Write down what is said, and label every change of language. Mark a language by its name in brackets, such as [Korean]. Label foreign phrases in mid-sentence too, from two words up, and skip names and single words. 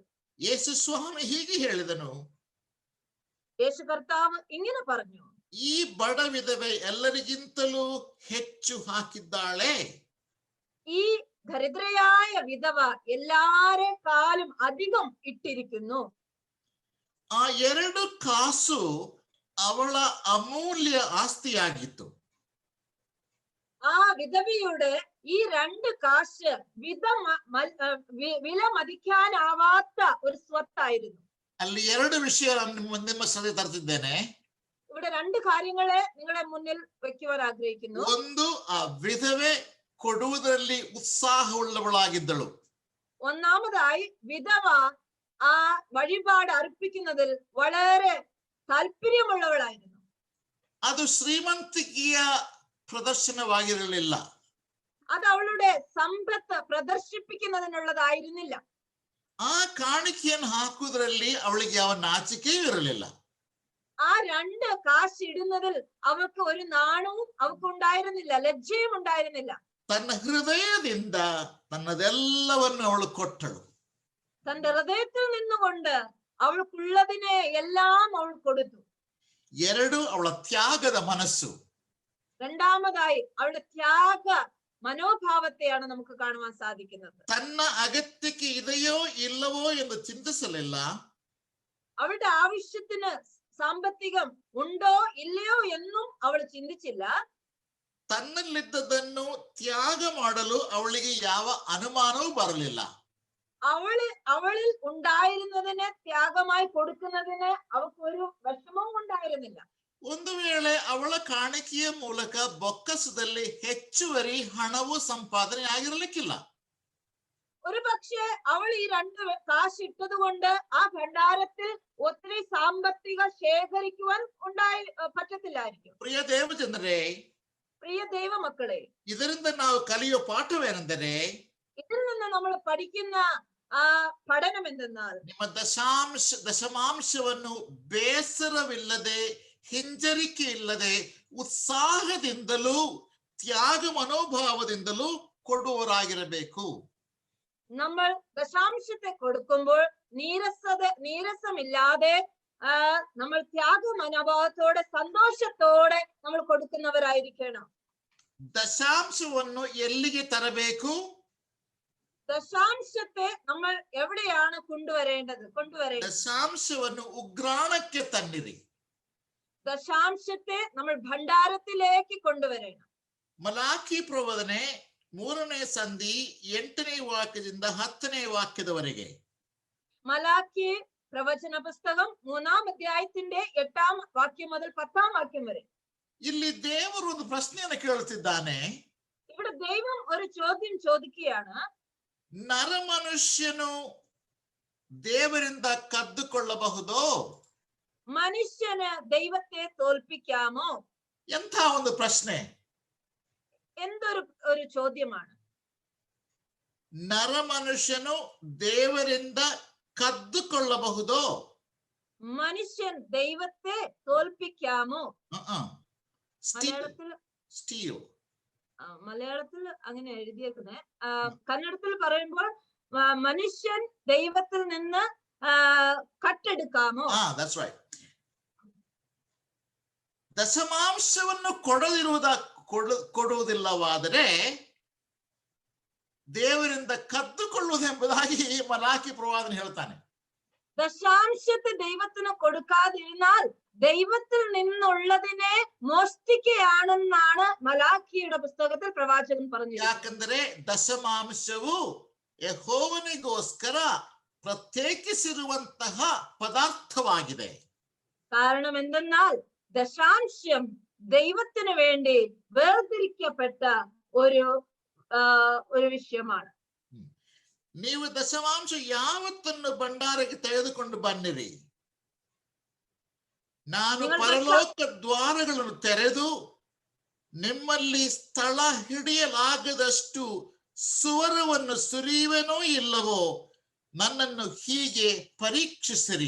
[Kannada] ಯೇಸು ಸ್ವಾಮಿ ಹೀಗೆ ಹೇಳಿದನು, [Malayalam] യേശു കർത്താവ് ഇങ്ങനെ പറഞ്ഞു, [Kannada] ಈ ಬಡ ವಿಧವೆ ಎಲ್ಲರಿಗಿಂತಲೂ ಹೆಚ್ಚು ಹಾಕಿದ್ದಾಳೆ. [Malayalam] ഈ ദരിദ്രയായ വിധവ എല്ലാരെക്കാളും അധികം ഇട്ടിരിക്കുന്നു. [Kannada] ಆ 2 ಕಾಸು ಅವಳ ಅಮೂಲ್ಯ ಆಸ್ತಿಯಾಗಿತ್ತು. [Malayalam] ആ വിധവയുടെ ഈ 2 കാശ് വില മതിക്കാനാവാത്ത ഒരു സ്വത്തായിരുന്നു. [Kannada] ಅಲ್ಲಿ 2 ವಿಷಯ ನಿಮ್ಮ ಸಭೆ ತರ್ತಿದ್ದೇನೆ. [Malayalam] ഇവിടെ 2 കാര്യങ്ങളെ നിങ്ങളെ മുന്നിൽ വെക്കുവാൻ ആഗ്രഹിക്കുന്നു. [Kannada] ಒಂದು, ಆ ವಿಧವೆ ಕೊಡುವುದರಲ್ಲಿ ಉತ್ಸಾಹವುಳ್ಳವಳಾಗಿದ್ದಳು. [Malayalam] ഒന്നാമതായി വിധവ ആ വഴിപാട് അർപ്പിക്കുന്നതിൽ വളരെ താല്പര്യമുള്ളവളായിരുന്നു. [Kannada] ಅದು ಶ್ರೀಮಂತಿಕೆಯ ಪ್ರದರ್ಶನವಾಗಿರಲಿಲ್ಲ. [Malayalam] അത് അവളുടെ സമ്പത്ത് പ്രദർശിപ്പിക്കുന്നതിനുള്ളതായിരുന്നില്ല. [Kannada] ಆ ಕಾಣಿಕೆಯನ್ನು ಹಾಕುವುದರಲ್ಲಿ ಅವಳಿಗೆ ಯಾವ ನಾಚಿಕೆಯೂ ಇರಲಿಲ್ಲ. [Malayalam] ആ 2 കാശ് ഇടുന്നതിൽ അവൾക്ക് ഒരു നാണവും അവൾക്ക് ഉണ്ടായിരുന്നില്ല, ലജ്ജയും ഉണ്ടായിരുന്നില്ല. [Kannada] ತನ್ನ ಹೃದಯದಿಂದ ತನ್ನದೆಲ್ಲವನ್ನು ಅವಳು ಕೊಟ್ಟಳು. [Malayalam] തന്റെ ഹൃദയത്തിൽ നിന്നുകൊണ്ട് അവൾക്കുള്ളതിനെ എല്ലാം അവൾ കൊടുത്തു. 2, [Kannada] ಅವಳ ತ್ಯಾಗದ ಮನಸ್ಸು. [Malayalam] രണ്ടാമതായി അവളുടെ ത്യാഗ മനോഭാവത്തെയാണ് നമുക്ക് കാണുവാൻ സാധിക്കുന്നത്. [Kannada] ತನ್ನ ಅಗತ್ಯಕ್ಕೆ ಇದೆಯೋ ಇಲ್ಲವೋ ಎಂದು ಚಿಂತಿಸಲಿಲ್ಲ. [Malayalam] അവളുടെ ആവശ്യത്തിന് സാമ്പത്തികം ഉണ്ടോ ഇല്ലയോ എന്നും അവൾ ചിന്തിച്ചില്ല. [Kannada] ತನ್ನಲ್ಲಿದ್ದದನ್ನು ತ್ಯಾಗ ಮಾಡಲು ಅವಳಿಗೆ ಯಾವ ಅನುಮಾನವೂ ಬರಲಿಲ್ಲ. [Malayalam] അവളിൽ ഉണ്ടായിരുന്നതിനെ ത്യാഗമായി കൊടുക്കുന്നതിന് അവൾക്ക് ഒരു വിഷമവും ഉണ്ടായിരുന്നില്ല. [Kannada] ಒಂದು ವೇಳೆ ಅವಳ ಕಾಣಿಕೆಯ ಮೂಲಕ ಬೊಕ್ಕಸದಲ್ಲಿ ಹೆಚ್ಚುವರಿ ಹಣವು ಸಂಪಾದನೆ ಆಗಿರಲಿಕ್ಕಿಲ್ಲ. [Malayalam] ഒരു പക്ഷേ അവൾ ഈ 2 കാശ് ഇട്ടത് കൊണ്ട് ആ ഭണ്ഡാരത്തിൽ ഒത്തിരി സാമ്പത്തിക ശേഖരിക്കുവാൻ പറ്റത്തില്ലായിരിക്കും. [Kannada] ಪ್ರಿಯ ದೇವಜನರೇ, [Malayalam] പ്രിയ ദൈവമക്കളെ, [Kannada] ಇದರಿಂದ ನಾವು ಕಲಿಯುವ ಪಾಠವೇನೆಂದರೆ, [Malayalam] ഇതിൽ നിന്ന് നമ്മൾ പഠിക്കുന്ന പഠനം എന്തെന്നാൽ, [Kannada] ನಿಮ್ಮ ದಶಮಾಂಶವನ್ನು ಬೇಸರವಿಲ್ಲದೆ, ಹಿಂಜರಿಕೆ ಇಲ್ಲದೆ, ಉತ್ಸಾಹದಿಂದಲೂ ತ್ಯಾಗ ಮನೋಭಾವದಿಂದಲೂ ಕೊಡುವವರಾಗಿರಬೇಕು. [Malayalam] നമ്മൾ ദശാംശത്തെ കൊടുക്കുമ്പോൾ നീരസമില്ലാതെ നമ്മൾ ത്യാഗ മനോഭാവത്തോടെ സന്തോഷത്തോടെ നമ്മൾ കൊടുക്കുന്നവരായിരിക്കണം. [Kannada] ദശാംശವನ್ನು ಎಲ್ಲಿಗೆ ತರಬೇಕು? [Malayalam] ദശാംശത്തെ നമ്മൾ എവിടെയാണ് കൊണ്ടുവരേണ്ടത്? [Kannada] ദശാംശವನ್ನು ഉഗ്രാണಕ್ಕೆ ತನ್ನಿರಿ. [Malayalam] ദശാംശത്തെ നമ്മൾ ഭണ്ഡാരത്തിലേക്ക് കൊണ്ടുവരണം. [Kannada] ಮಲಾಕಿ ಪ್ರವಚನೆ 3ನೇ ಸಂಧಿ 8ನೇ ವಾಕ್ಯದಿಂದ 10ನೇ ವಾಕ್ಯದವರೆಗೆ. [Malayalam] മലാക്കി പ്രവചന പുസ്തകം 3-ാം അധ്യായത്തിന്റെ 8-ാം വാക്യം മുതൽ 10-ാം വാക്യം വരെ. [Kannada] ಇಲ್ಲಿ ದೇವರು ಒಂದು ಪ್ರಶ್ನೆಯನ್ನು ಕೇಳುತ್ತಿದ್ದಾನೆ. [Malayalam] ഇവിടെ ദൈവം ഒരു ചോദ്യം ചോദിക്കുകയാണ്. [Kannada] ನರಮನುಷ್ಯನು ದೇವರಿಂದ ಕದ್ದುಕೊಳ್ಳಬಹುದೋ? [Malayalam] മനുഷ്യന് ദൈവത്തെ തോൽപ്പിക്കാമോ? [Kannada] ಎಂಥ ಒಂದು ಪ್ರಶ್ನೆ! [Malayalam] എന്തൊരു ചോദ്യമാണ്. [Kannada] ನರಮನುಷ್ಯನು ದೇವರಿಂದ ಕದ್ದುಕೊಳ್ಳಬಹುದೋ? [Malayalam] മനുഷ്യൻ ദൈവത്തെ തോൽപ്പിക്കാമോ? മലയാളത്തിൽ സ്റ്റീൽ. മലയാളത്തിൽ അങ്ങനെ എഴുതിയേക്കുന്നത്. കന്നഡത്തിൽ പറയുമ്പോൾ മനുഷ്യൻ ദൈവത്തിൽ നിന്ന് കട്ടെടുക്കാമോ? [English] That's right. [Kannada] ದಶಮಾಂಶವನ್ನು ಕೊಡುವುದಿಲ್ಲವಾದರೆ ದೇವರಿಂದ ಕದ್ದುಕೊಳ್ಳುವುದೆಂಬುದಾಗಿ ಮಲಾಕಿ ಪ್ರವಾದನೆ ಹೇಳ್ತಾನೆ. [Malayalam] ദശാംശത്തെ ദൈവത്തിന് കൊടുക്കാതിരുന്നാൽ ദൈവത്തിൽ നിന്നുള്ളതിനെ മോഷ്ടിക്കുകയാണെന്നാണ് മലാഖിയുടെ പുസ്തകത്തിൽ പ്രവാചകൻ പറഞ്ഞത്. [Kannada] ಯಾಕಂದರೆ ದಶಮಾಂಶವು ಯೆಹೋವನಿಗೋಸ್ಕರ ಪ್ರತ್ಯೇಕಿಸಿರುವಂತಹ ಪದಾರ್ಥವಾಗಿದೆ. [Malayalam] കാരണം എന്തെന്നാൽ ദശാംശം ദൈവത്തിന് വേണ്ടി വേർതിരിക്കപ്പെട്ട ഒരു വിഷയമാണ്. [Kannada] ನೀವು ದಶಮಾಂಶ ಯಾವತ್ತನ್ನು ಭಂಡಾರಕ್ಕೆ ತೆಗೆದುಕೊಂಡು ಬನ್ನಿರಿ, ನಾನು ಪರಲೋಕ ದ್ವಾರಗಳನ್ನು ತೆರೆದು ನಿಮ್ಮಲ್ಲಿ ಸ್ಥಳ ಹಿಡಿಯಲಾಗದಷ್ಟು ಸುವರವನ್ನು ಸುರಿಯುವೆನೋ ಇಲ್ಲವೋ ನನ್ನನ್ನು ಹೀಗೆ ಪರೀಕ್ಷಿಸಿರಿ.